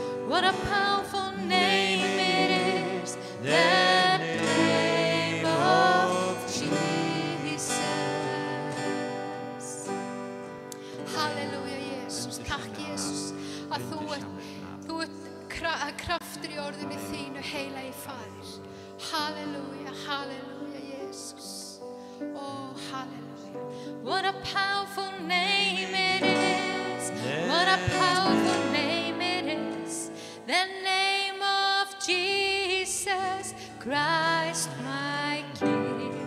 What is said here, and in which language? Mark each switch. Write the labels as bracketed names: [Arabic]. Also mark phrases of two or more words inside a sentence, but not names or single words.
[English] What a powerful name it is, the name of Jesus. Halleluja, Jesus. [Icelandic] Takk, Jesus, að þú ert kraftur í orðinu þínu, heilagi Faðir. [English] Halleluja, halleluja, Jesus. Oh, halleluja. What a powerful name it is. What a powerful name it is. The name of Jesus Christ, my King.